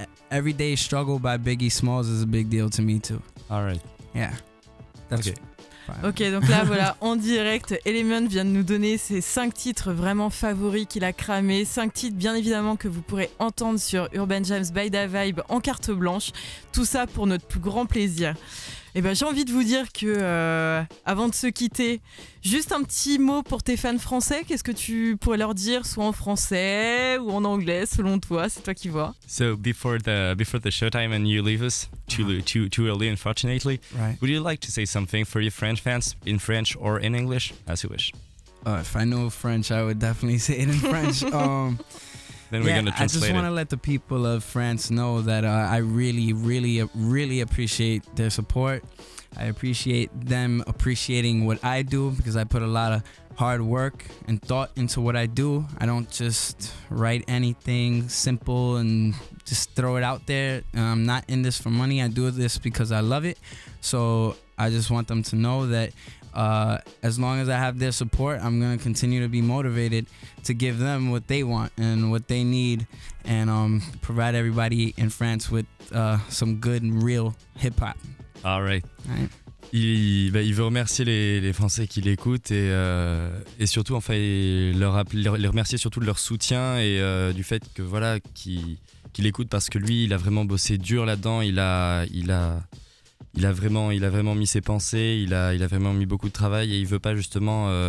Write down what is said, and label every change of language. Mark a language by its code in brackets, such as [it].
[en] Everyday Struggle by Biggie Smalls is a big deal to me too. All right. Yeah. That's Okay. [fr] Ok, donc là voilà, en direct, Ellementt vient de nous donner ses 5 titres vraiment favoris qu'il a cramés. 5 titres bien évidemment que vous pourrez entendre sur Urban Jams by Da Vibe en carte blanche. Tout ça pour notre plus grand plaisir. Et ben, j'ai envie de vous dire que avant de se quitter, juste un petit mot pour tes fans français. Qu'est-ce que tu pourrais leur dire, soit en français ou en anglais, selon toi? C'est toi qui vois. [en] So before the showtime and you leave us too early, unfortunately, right. Would you like to say something for your French fans in French or in English, as you wish? If I knew French, I would definitely say it in French. Then we're gonna I just translate want to it. let the people of France know that I really, really, really appreciate their support. I appreciate them appreciating what I do because I put a lot of hard work and thought into what I do. I don't just write anything simple and just throw it out there. I'm not in this for money. I do this because I love it. So I just want them to know that as long as I have their support, I'm going to continue to be motivated to give them what they want and what they need and provide everybody in France with some good and real hip-hop. All right. Right. [fr] Il veut remercier les Français qui l'écoutent et surtout enfin les remercier surtout de leur soutien et du fait que voilà qu'il écoute parce que lui il a vraiment bossé dur là-dedans, il a vraiment mis ses pensées, il a vraiment mis beaucoup de travail et il veut pas justement